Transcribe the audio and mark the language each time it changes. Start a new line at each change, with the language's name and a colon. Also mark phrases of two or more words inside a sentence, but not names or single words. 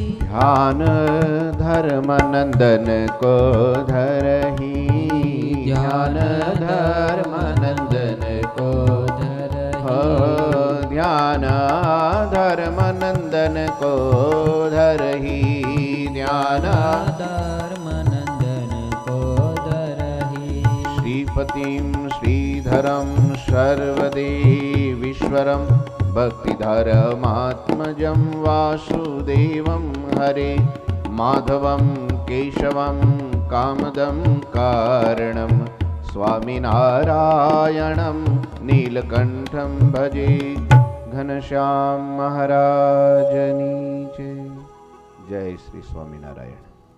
Hindi: ध्यान धर्म नंदन को धरही, ध्यान धर्म नंदन को धरही, ध्यान धर्म नंदन को धरही, ध्यान धर्म नंदन को धरही.
Sanskrit: શ્રીપતિમ શ્રીધરમ સર્વદેવીશ્વરમ ભક્તિધરમાત્મજં વાસુદેવમ હરે माधवं केशवं कामदं कारणं स्वामिनारायणं नीलकंठं भजे।
Gujarati: ઘનશ્યામ મહારાજની જય। જય શ્રી સ્વામિનારાયણ।